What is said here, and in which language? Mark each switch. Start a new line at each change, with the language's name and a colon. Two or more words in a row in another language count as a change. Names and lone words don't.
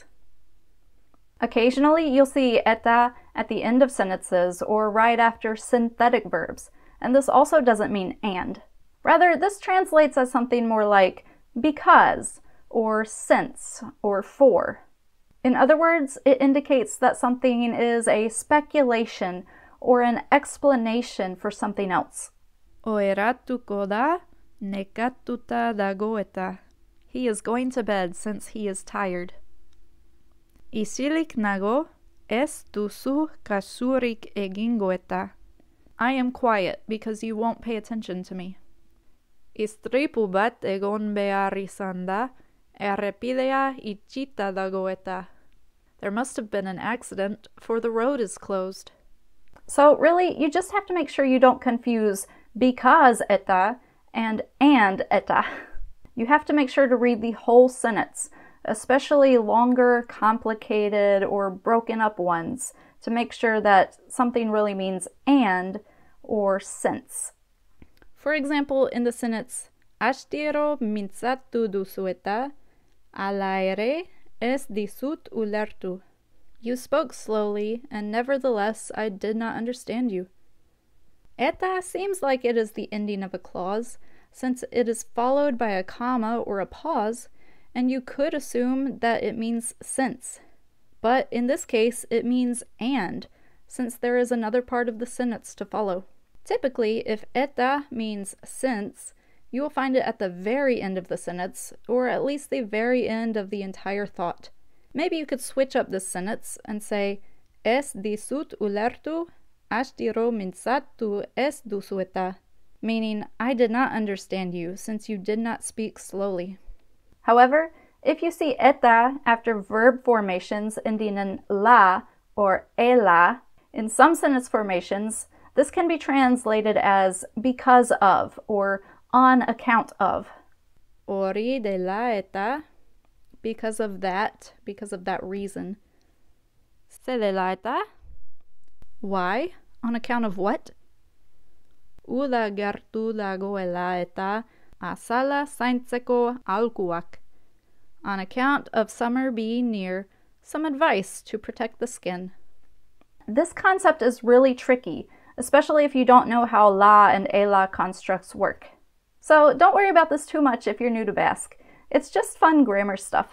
English: Occasionally, you'll see eta at the end of sentences or right after synthetic verbs, and this also doesn't mean and. Rather, this translates as something more like because, or since, or for. In other words, it indicates that something is a speculation or an explanation for something else.
Basque: Oeratu koda nekatuta dagoeta.
English: He is going to bed since he is tired.
Basque: Isilik nago es duzu kasurik egingoeta.
English: I am quiet because you won't pay attention to me.
Basque: Istripubat egon bearisanda errepidea itxita dagoeta.
English: There must have been an accident, for the road is closed. So really, you just have to make sure you don't confuse because eta and eta. You have to make sure to read the whole sentence, especially longer, complicated, or broken up ones, to make sure that something really means and or since. For example, in the sentence,
Basque: Ashtiro mintzatu duzueta, alaere es disut ulertu.
English: You spoke slowly, and nevertheless I did not understand you. Eta seems like it is the ending of a clause, since it is followed by a comma or a pause, and you could assume that it means since. But in this case, it means and, since there is another part of the sentence to follow. Typically, if eta means since, you will find it at the very end of the sentence, or at least the very end of the entire thought. Maybe you could switch up this sentence and say,
Basque: es disut ulertu, ashtiro mintzatu es dusueta,
English: meaning, I did not understand you, since you did not speak slowly. However, if you see eta after verb formations ending in la or ela, in some sentence formations, this can be translated as because of or on account of.
Basque: Hori dela eta,
English: because of that reason.
Basque: Se dela eta,
English: why? On account of what?
Basque: Uda gertu dagoela eta azala zaintzeko aholkuak.
English: On account of summer being near, some advice to protect the skin. This concept is really tricky, especially if you don't know how la and ela constructs work. So don't worry about this too much if you're new to Basque. It's just fun grammar stuff.